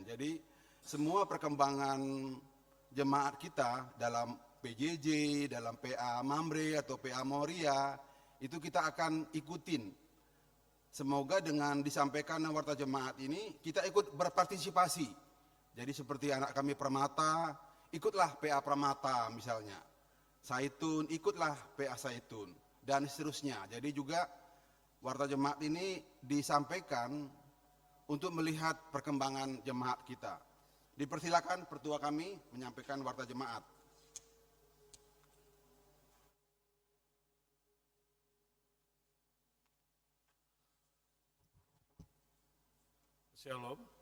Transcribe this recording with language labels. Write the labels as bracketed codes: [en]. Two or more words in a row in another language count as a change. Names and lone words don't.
[id] Jadi semua perkembangan jemaat kita dalam PJJ, dalam PA Mamre atau PA Moria, itu kita akan ikutin Semoga dengan disampaikan warta jemaat ini kita ikut berpartisipasi. Jadi seperti anak kami Permata, ikutlah PA Permata misalnya. Saitun, ikutlah PA Saitun, dan seterusnya. Jadi juga warta jemaat ini disampaikan untuk melihat perkembangan jemaat kita. Dipersilakan pertua kami menyampaikan warta jemaat. Shalom.